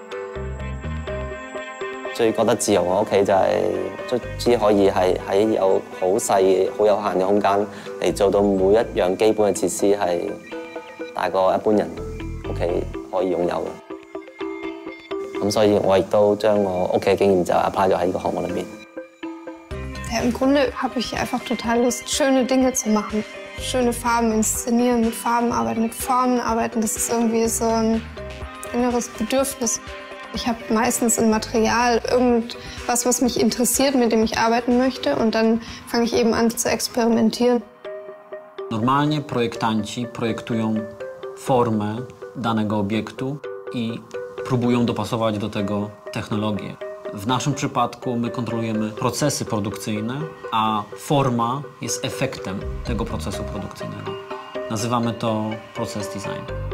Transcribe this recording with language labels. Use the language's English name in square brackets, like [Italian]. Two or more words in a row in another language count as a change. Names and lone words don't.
[Cantonese] 最覺得自由我屋企就係卒之可以係喺有好細、好有限嘅空間嚟做到每一樣基本嘅設施係大過一般人屋企可以擁有嘅。咁所以我亦都將我屋企嘅經驗就 apply 咗喺呢個項目裏面。 [German] Ja, im Grunde habe ich einfach total Lust, schöne Dinge zu machen. Schöne Farben inszenieren, mit Farben arbeiten, mit Formen arbeiten. Das ist irgendwie so ein inneres Bedürfnis. Ich habe meistens ein Material, irgendwas, was mich interessiert, mit dem ich arbeiten möchte, und dann fange ich eben an zu experimentieren. [Polish] Normalnie projektanci projektują formę danego obiektu i próbują dopasować do tego technologię. W naszym przypadku my kontrolujemy procesy produkcyjne, a forma jest efektem tego procesu produkcyjnego. Nazywamy to proces design.